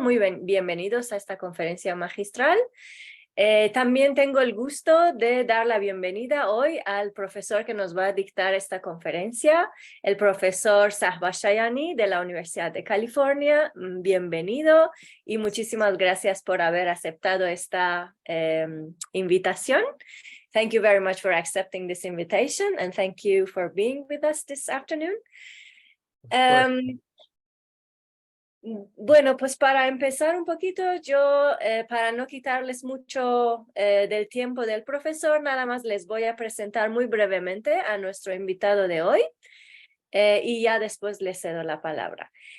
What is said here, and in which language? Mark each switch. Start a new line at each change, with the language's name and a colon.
Spanish: Muy bienvenidos a esta conferencia magistral. También tengo el gusto de dar la bienvenida hoy al profesor que nos va a dictar esta conferencia, el profesor Sahba Shayani de la Universidad de California. Bienvenido y muchísimas gracias por haber aceptado esta invitación.
English: Thank you very much for accepting this invitation and thank you for being with us this afternoon.
Spanish: Bueno, pues para empezar un poquito, yo para no quitarles mucho del tiempo del profesor, nada más les voy a presentar muy brevemente a nuestro invitado de hoy y ya después les cedo la palabra.